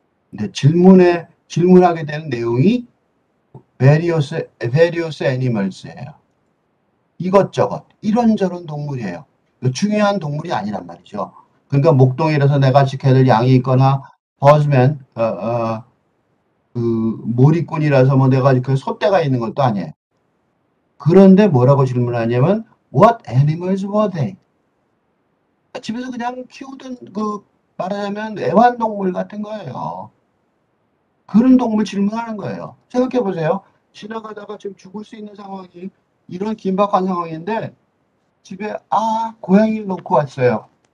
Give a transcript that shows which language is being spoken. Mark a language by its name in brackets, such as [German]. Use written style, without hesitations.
[Korean] 근데 질문하게 되는 내용이 various animals예요. 이것저것 이런저런 동물이에요. 중요한 동물이 아니란 말이죠. 그러니까 목동이라서 내가 지켜야 될 양이 있거나 버즈맨 그 몰이꾼이라서 뭐 내가 그 소떼가 있는 것도 아니에요. 그런데 뭐라고 질문하냐면 [English] What animals were they? [Korean] 집에서 그냥 키우던 말하자면 애완동물 같은 거예요. 그런 동물 질문하는 거예요. 생각해 보세요. 지나가다가 지금 죽을 수 있는 상황이 이런 긴박한 상황인데 집에 고양이를 놓고 왔어요.